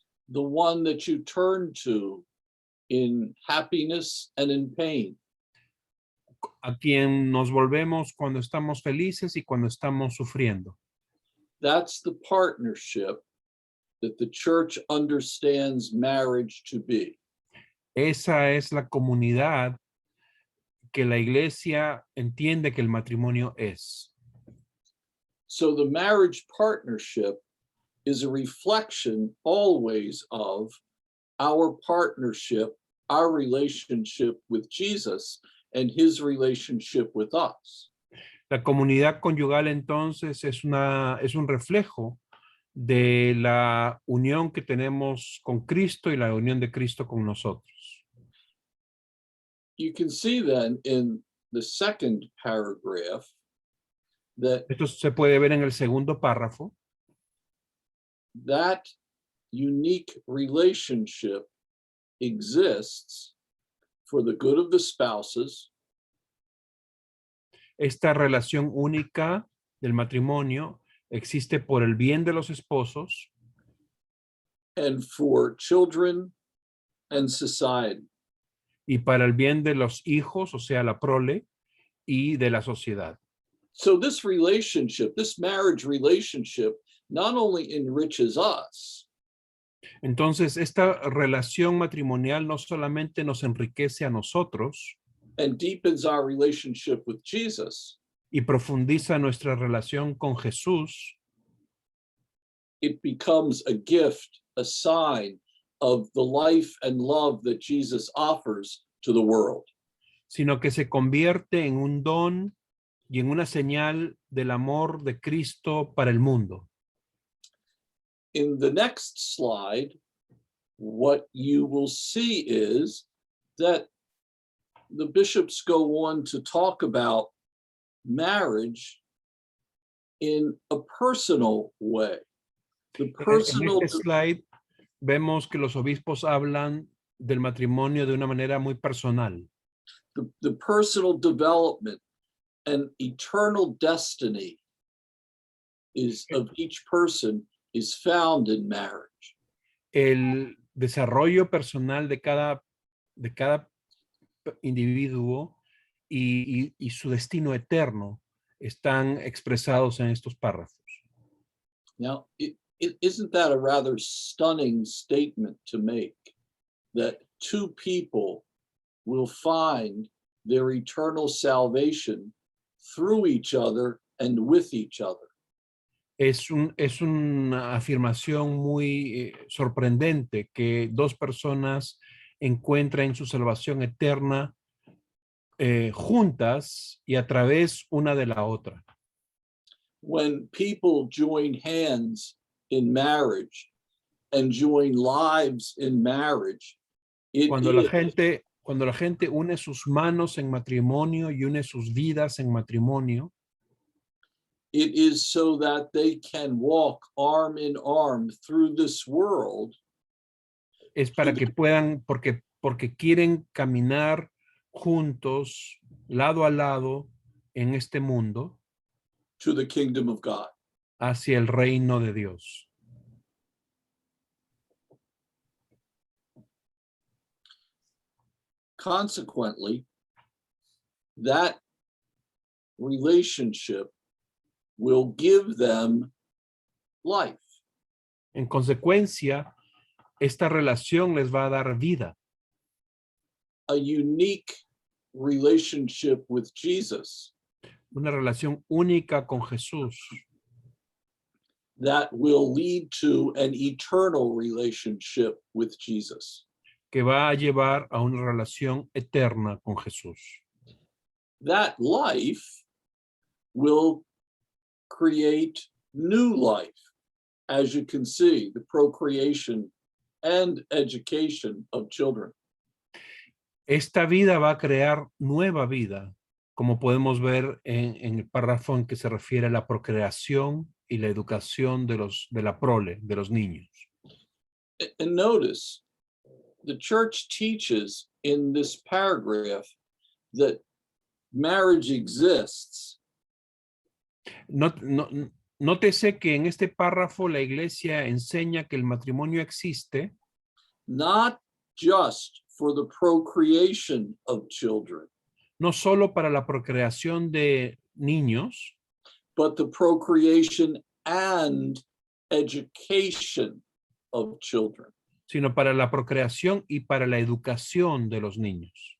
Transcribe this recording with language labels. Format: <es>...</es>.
<en>the one that you turn to in happiness and in pain.</en> <es>a quien nos volvemos cuando estamos felices y cuando estamos sufriendo.</es> <en>That's the partnership that the church understands marriage to be.</en> <es>Esa es la comunidad que la iglesia entiende que el matrimonio es.</es> <en>So the marriage partnership is a reflection always of our partnership, our relationship with Jesus and his relationship with us.</en> <es>La comunidad conyugal entonces es un reflejo de la unión que tenemos con Cristo y la unión de Cristo con nosotros.</es> <en>You can see then in the second paragraph that</en> <es>Esto se puede ver en el segundo párrafo,</es> <en>that unique relationship exists for the good of the spouses,</en> <es>esta relación única del matrimonio existe por el bien de los esposos</es> <en>and for children and society.</en> <es>y para el bien de los hijos, o sea, la prole, y de la sociedad.</es> <en>So this relationship, this marriage relationship, not only enriches us,</en> <es>Entonces, esta relación matrimonial no solamente nos enriquece a nosotros</es> <en>and deepens our relationship with Jesus,</en> <es>y profundiza nuestra relación con Jesús,</es> <en>it becomes a gift, a sign of the life and love that Jesus offers to the world.</en> <es>sino que se convierte en un don y en una señal del amor de Cristo para el mundo.</es> <en>In the next slide, what you will see is that the bishops go on to talk about marriage in a personal way. The personal,</en> <es>En este slide vemos que los obispos hablan del matrimonio de una manera muy personal.</es> <en>the personal development and eternal destiny of each person is found in marriage.</en> <es>El desarrollo personal de cada individuo y su destino eterno están expresados en estos párrafos.</es> <en>Now, isn't that a rather stunning statement to make, that two people will find their eternal salvation through each other and with each other?</en> <es>Es una afirmación muy sorprendente que dos personas encuentren su salvación eterna juntas y a través una de la otra.</es> <en>When people join hands in marriage and join lives in marriage,</en> <es>Cuando la gente une sus manos en matrimonio y une sus vidas en matrimonio,</es> <en>it is so that they can walk arm in arm through this world.</en> <es>es para que puedan, porque quieren caminar juntos, lado a lado, en este mundo,</es> <en>To the kingdom of God.</en> <es>hacia el reino de Dios.</es> <en>Consequently, that relationship will give them life.</en> <es>En consecuencia, esta relación les va a dar vida.</es> <en>A unique relationship with Jesus</en> <es>Una relación única con Jesús</es> <en>that will lead to an eternal relationship with Jesus.</en> <es>que va a llevar a una relación eterna con Jesús.</es> <en>That life will create new life, as you can see, the procreation and education of children.</en> <es>Esta vida va a crear nueva vida, como podemos ver en el párrafo en que se refiere a la procreación y la educación de la prole, de los niños.</es> <en>And notice, the church teaches in this paragraph that marriage exists.</en> <es>Nótese que en este párrafo la iglesia enseña que el matrimonio existe,</es> <en>not just for the procreation of children,</en> <es>no solo para la procreación de niños,</es> <en>but the procreation and education of children.</en> <es>sino para la procreación y para la educación de los niños.</es>